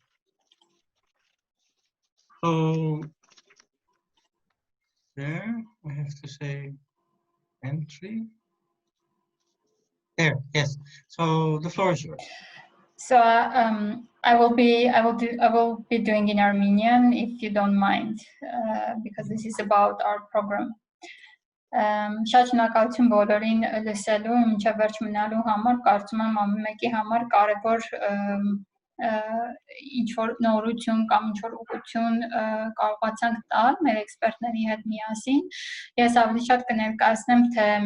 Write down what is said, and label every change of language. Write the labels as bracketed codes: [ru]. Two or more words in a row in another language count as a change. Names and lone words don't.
[en] So there, I have to say entry. There, yes. So the floor is yours. So I will be doing in Armenian if you don't mind, because this is about our program. [hy] Շատ շնորհակալություն բոլորին լսելու, մինչև վերջ մնալու համար, կարծում եմ ամեն մեկի համար կարևոր ինչ-որ նորություն կամ ինչ-որ ուղղություն կարողացանք տալ մեր էքսպերտների հետ միասին։ Ես ավելի շատ կներկայացնեմ, թե